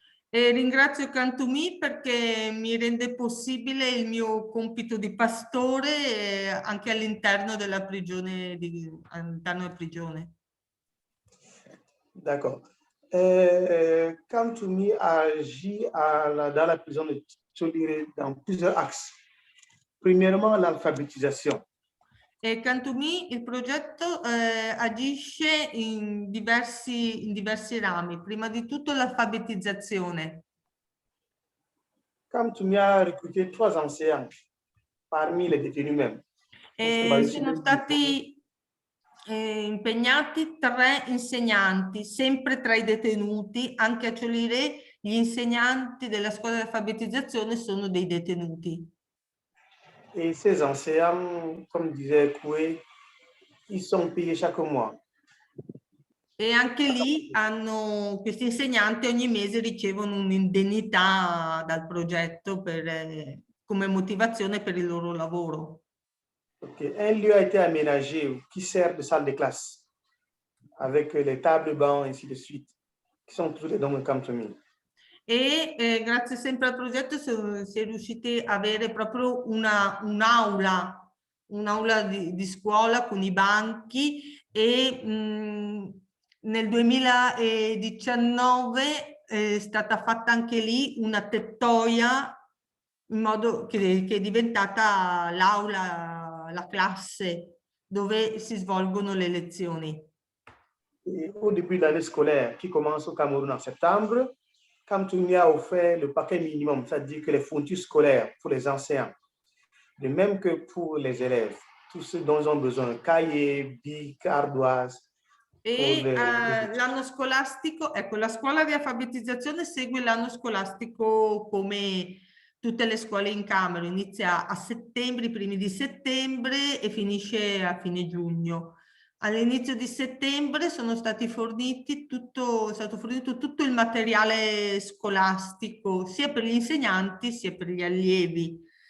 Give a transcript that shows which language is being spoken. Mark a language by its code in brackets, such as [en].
[it] E ringrazio Come to Me perché mi rende possibile il mio compito di pastore anche all'interno della prigione. All'interno della prigione. [fr] D'accord. Come to Me agit dans la prison de Tcholiré dans plusieurs axes. Premièrement, l'alphabétisation. [it] E Come to Me, il progetto agisce in diversi rami. Prima di tutto l'alfabetizzazione. [fr] Come to Me a recruté 3 enseignants parmi les détenus même. [it] Sono stati impegnati 3 insegnanti, sempre tra i detenuti. Anche a Cioliré gli insegnanti della scuola di alfabetizzazione sono dei detenuti. [fr] Et ces enseignants, comme disait Koué, ils sont payés chaque mois. [it] E anche lì questi insegnanti ogni mese ricevono un'indennità dal progetto come motivazione per il loro lavoro. [en] Okay. [fr] Un lieu a été aménagé qui sert de salle de classe avec les tables bancs, ainsi de suite, qui sont tous les dons de Come to Me. [it] E grazie sempre al progetto si è riusciti a avere proprio un'aula di scuola con i banchi e nel 2019 è stata fatta anche lì una tettoia in modo che è diventata l'aula, la classe dove si svolgono le lezioni. [fr] Et au début de l'année scolaire qui commence au Cameroun en septembre, Come to Me a offert le paquet minimum, c'est-à-dire que les fournitures scolaires pour les enseignants, de même que pour les élèves, tous ceux dont ils ont besoin, cahiers, bics, ardoises. [it] E l'anno scolastico, ecco, la scuola di alfabetizzazione segue l'anno scolastico come tutte le scuole in Camerun, inizia a settembre, i primi di settembre e finisce a fine giugno. All'inizio di settembre sono stati forniti è stato fornito tutto il materiale scolastico, sia per gli insegnanti sia per gli allievi.